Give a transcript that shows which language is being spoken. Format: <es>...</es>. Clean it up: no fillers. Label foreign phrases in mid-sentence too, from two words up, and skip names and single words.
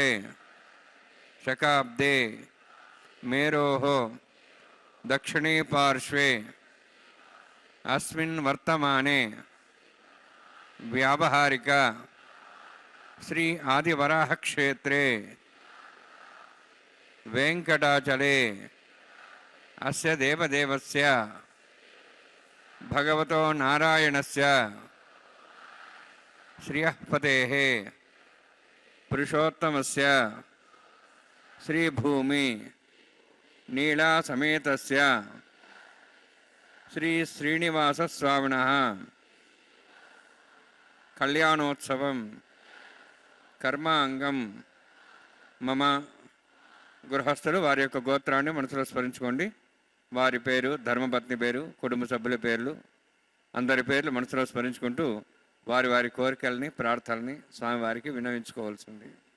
<sa>ಶಕಾಬ್ದೆ ಮೇರೋಃ ದಕ್ಷಿಣೇ ಪಾರ್ಶ್ವೆ ಅಸ್ಮಿನ್ ವರ್ತಮಾನೆ ವ್ಯಾವಹಾರಿಕ ಶ್ರೀ ಆದಿವರಾಹ ಕ್ಷೇತ್ರೆ ವೆಂಕಟಾಚಲೆ ಅಸ್ಯ ದೇವದೇವಸ್ಯ ಭಗವತೋ ನಾರಾಯಣಸ್ಯ ಶ್ರಿಯಃಪತೇಃ ಪುರುಷೋತ್ತಮಸ್ಯ ಶ್ರೀಭೂಮಿ ನೀಳಾಸಮೇತಸ್ಯ ಶ್ರೀ ಶ್ರೀನಿವಾಸಸ್ವಾಮಿನಃ కళ్యాణోత్సవం కర్మాంగం మమ.</sa> <te>గృహస్థులు వారి యొక్క గోత్రాన్ని మనసులో స్మరించుకోండి. వారి పేరు, ధర్మపత్ని పేరు, కుటుంబ సభ్యుల పేర్లు, అందరి పేర్లు మనసులో స్మరించుకుంటూ వారి వారి కోరికల్ని, ప్రార్థనల్ని స్వామివారికి విన్నవించుకోవాల్సింది.</te>